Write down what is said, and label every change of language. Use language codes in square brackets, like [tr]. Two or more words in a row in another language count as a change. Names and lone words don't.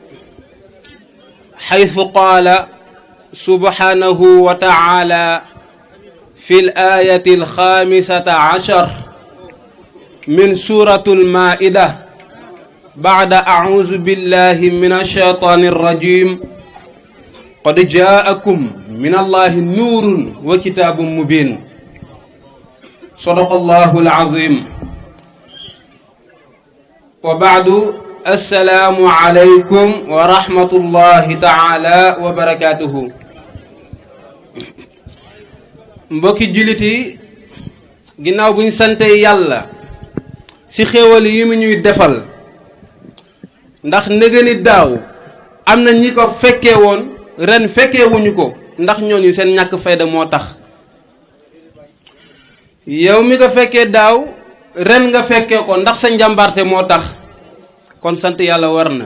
[ar] حيث قال سبحانه وتعالى في الآية 15 من سورة المائدة بعد أعوذ بالله من الشيطان الرجيم قد جاءكم من الله نور وكتاب مبين صدق الله العظيم وبعد السلام عليكم ورحمة الله تعالى وبركاته. [wo] mbokki jullit yi ginnaaw bu ñu sante yàlla ci xéewal yi mu ñuy defal ndax nëgëni daaw am na ñi ko fekkee woon ren fekkee wuñu ko ndax ñooñu seen ñàkk fayda moo tax yow mi ko fekkee daaw ren nga fekkee ko ndax sa njàmbarte moo tax kon sant yàlla war na.